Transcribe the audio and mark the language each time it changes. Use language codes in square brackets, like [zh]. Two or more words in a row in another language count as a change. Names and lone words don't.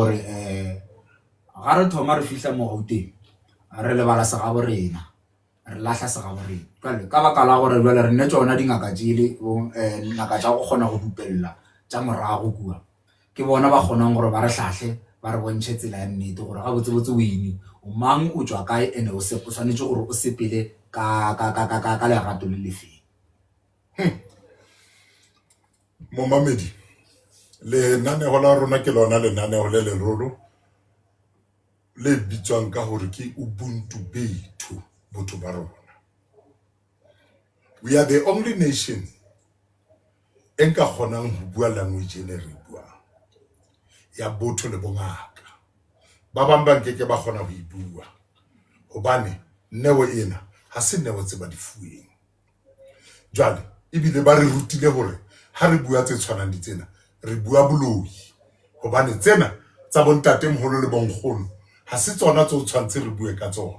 [tn] gore ga re thoma re fihla mo Gauteng re lebala se ga borena, re lahla se ga borena, ka baka la gore jwale re ne tsona dingaka tsele ngaka tsa go kgona go dupella tsa morago kua, ke bona ba kgonang gore ba re hlahle ba re bontšhe tsela ya nnete gore ga botsebotse o ene o mang o tswa kae ene o tshwanetse gore o sepele ka lerato le lefeng. [st] Momamedi, lenaneo la rona ke lona lenaneo le lerolo le bitswang ka hore ke ubuntu bethu botho ba rona. [en] We are the only nation [st] enka kgonang ho bua language ene re buang ya botho le bongaka. Ba bang ba nkeke ba kgona ho ibua hobane neo ena ha se neo tse ba di fueng. Jwale ebile ba re rutile hore ha re bua tse tshwanang di tsena re bua boloi hobane tsena tsa bontate moholo le bonkgono ha se tsona tse o tshwantse re bue ka tsona.